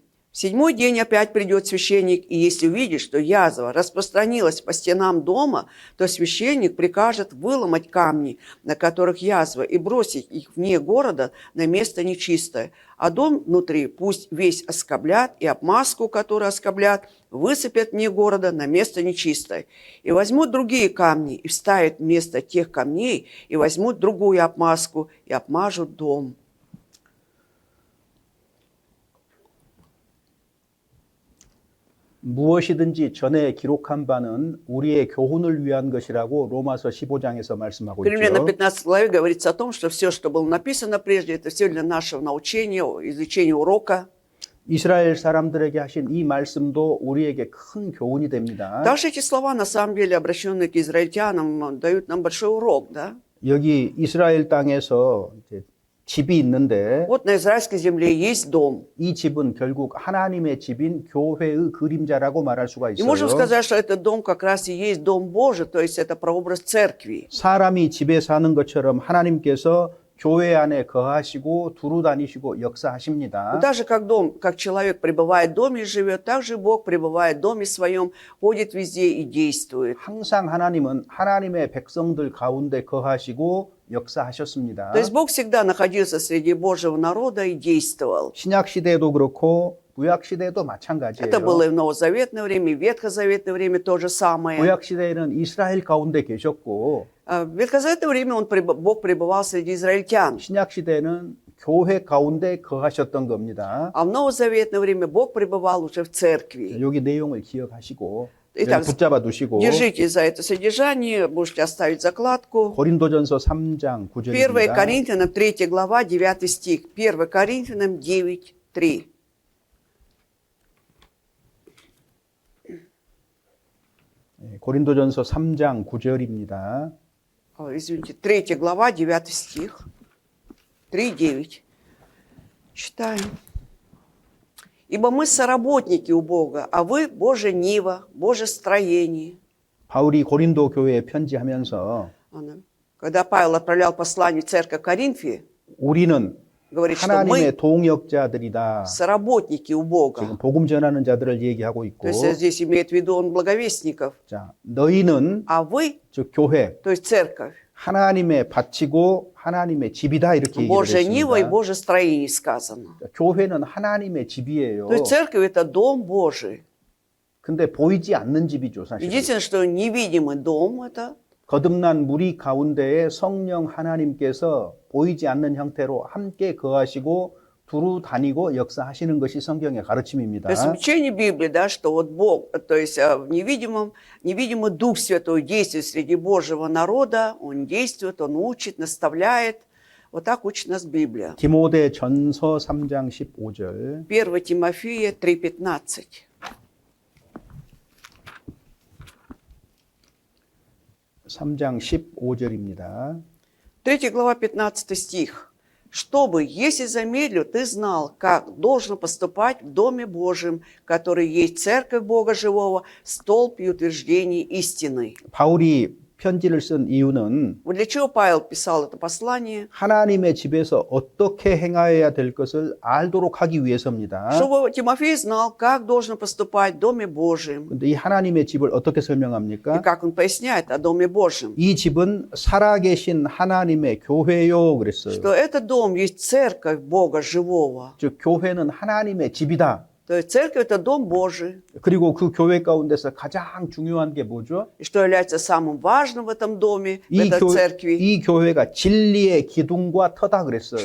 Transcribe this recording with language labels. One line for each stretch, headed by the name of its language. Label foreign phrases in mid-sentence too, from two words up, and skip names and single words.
Russian: В 7-й день опять придет священник, и если увидит, что язва распространилась по стенам дома, то священник прикажет выломать камни, на которых язва, и бросить их вне города на место нечистое. А дом внутри пусть весь оскоблят, и обмазку, которую оскоблят, высыпят вне города на место нечистое. И возьмут другие камни, и вставят вместо тех камней, и возьмут другую обмазку, и обмажут дом».
Korean: 무엇이든지 전에 기록한 바는 우리의 교훈을 위한 것이라고 로마서 15장에서 말씀하고
Russian: Примерно
Korean: 있죠.
Russian: 15 главе говорится о том, что все, что было написано прежде, это все для нашего научения, изучения урока.
Korean: 이스라엘 사람들에게 하신 이 말씀도 우리에게 큰 교훈이 됩니다.
Russian: Также эти слова, на самом деле, обращенные к израильтянам, дают нам большой урок, да?
Korean: 여기 이스라엘 땅에서 이제 집이 있는데
Russian: Вот на израильской земле есть дом.
Korean: 이 집은 결국 하나님의 집인 교회의 그림자라고 말할 수가
Russian: И можем
Korean: 있어요.
Russian: сказать, что этот дом как раз и есть дом Божий, то есть это прообраз церкви.
Korean: 사람이 집에 사는 것처럼 하나님께서 교회 안에 거하시고 두루 다니시고 역사하십니다.
Russian: Даже как человек пребывает в доме и живет, так же Бог пребывает в доме своем, ходит везде и действует.
Korean: 항상 하나님은 하나님의 백성들 가운데 거하시고 역사하셨습니다.
Russian: То есть Бог всегда находился среди Божьего народа и действовал.
Korean: 신약 시대에도 그렇고 구약 시대에도 마찬가지예요.
Russian: Это было и в новозаветное время, и в ветхозаветное время то же самое.
Korean: 구약 시대에는 이스라엘 가운데 계셨고
Russian: В ветхозаветное время Бог пребывал среди израильтян.
Korean: 신약 시대에는 교회 가운데 거하셨던 겁니다.
Russian: А в новозаветное время Бог пребывал уже в церкви.
Korean: 여기 내용을 기억하시고
Russian: Итак,
Korean: 붙잡아 두시고
Russian: держите за это содержание, можете оставить закладку.
Korean: 고린도전서 3장 1 9절입니다.
Russian: Коринфянам 3 глава 9 стих. 1 Коринфянам 9, 3.
Korean: 고린도전서 3장 9절입니다.
Russian: Извините, 3 глава 9 стих. 3, 9. Читаем. «Ибо мы соработники у Бога, а вы Божья нива, Божье строение».
Korean: 바울이 고린도 교회에 편지하면서
Russian: Когда Павел отправлял послание в церковь Коринфии,
Korean: 우리는
Russian: говорит, что мы
Korean: 하나님의 동역자들이다.
Russian: соработники у
Korean: 지금
Russian: Бога.
Korean: 복음 전하는 자들을 얘기하고 있고,
Russian: То есть здесь имеет в виду он благовестников.
Korean: 자, 너희는
Russian: А вы,
Korean: 즉 교회
Russian: то есть церковь,
Korean: 하나님의 밭이고 하나님의 집이다 이렇게 얘기를
Russian: Божья нива и
Korean: 했습니다.
Russian: Божье строение сказано.
Korean: 교회는 하나님의 집이에요.
Russian: То есть церковь это дом Божий.
Korean: 근데 보이지 않는 집이죠, 사실.
Russian: Единственное, что невидимый дом это,
Korean: 거듭난 무리 가운데에 성령 하나님께서 보이지 않는 형태로 함께 거하시고 두루 다니고 역사하시는 것이 성경의 가르침입니다.
Russian: то есть учение Библии, да, что вот Бог, то есть в невидимый Дух Святой действует среди Божьего народа, Он действует, Он учит, наставляет. Вот так учит нас Библия.
Korean: 디모데 전서 3장 15절.
Russian: 1 Тимофея 3,15.
Korean: 3장 15절입니다.
Russian: 3 глава 15 стих. «Чтобы, если замедлю, ты знал, как должно поступать в Доме Божьем, который есть Церковь Бога Живого, столб и утверждение истины».
Korean: 바울이 편지를 쓴 이유는
Russian: Вот для чего Павел писал это послание?
Korean: 하나님의 집에서 어떻게 행하여야 될 것을 알도록 하기 위해서입니다.
Russian: Чтобы Тимофей знал, как должен поступать в Доме Божьем.
Korean: 근데 이 하나님의 집을 어떻게
Russian: И
Korean: 설명합니까?
Russian: как он поясняет о Доме Божьем.
Korean: 이 집은 살아계신 하나님의 교회요 그랬어요.
Russian: Что этот дом есть церковь Бога живого.
Korean: 즉 교회는 하나님의 집이다.
Russian: То есть церковь – это дом Божий.
Korean: 그리고 그 교회 가운데서 가장 중요한 게 뭐죠?
Russian: И что является самым важным в этом доме, в
Korean: 이,
Russian: этой церкви,
Korean: 이 교회가 진리의 기둥과 터다 그랬어요.